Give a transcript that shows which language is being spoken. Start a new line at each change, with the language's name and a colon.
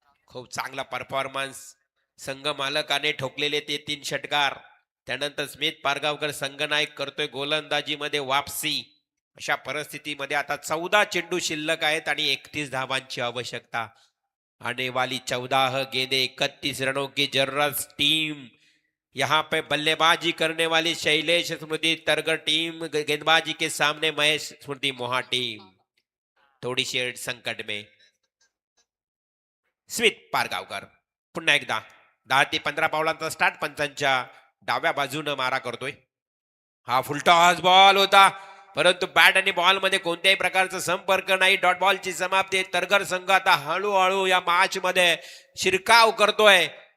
Marathi: खूप चांगला परफॉर्मन्स. संघ मालकाने ठोकलेले ते 3 षटकार. त्यानंतर स्मिथ पारगावकर संघनायक करतोय गोलंदाजीमध्ये वापसी. अशा परिस्थितीमध्ये आता 14 चेंडू शिल्लक आहेत आणि 31 धावांची आवश्यकता.
Hindi: आने वाली 14 गेंदे 31 रनों की जरूरत. टीम यहाँ पे बल्लेबाजी करने वाली शैलेश स्मृति तरगड़ टीम, गेंदबाजी के सामने महेश स्मृति मोहा टीम थोड़ी सी संकट में.
Marathi: स्मिथ पारगावकर पुन्हा एकदा 10 ते 15 पावलांचा स्टार्ट. पंचांच्या डाव्या बाजूनं मारा करतोय. हा फुलटॉस बॉल होता, परंतु बॅट आणि बॉल मध्ये कोणत्याही प्रकारचा संपर्क नाही. डॉट बॉलची समाप्ती. तरगर संघ आता हळूहळू या मॅच मध्ये शिरकाव करतोय.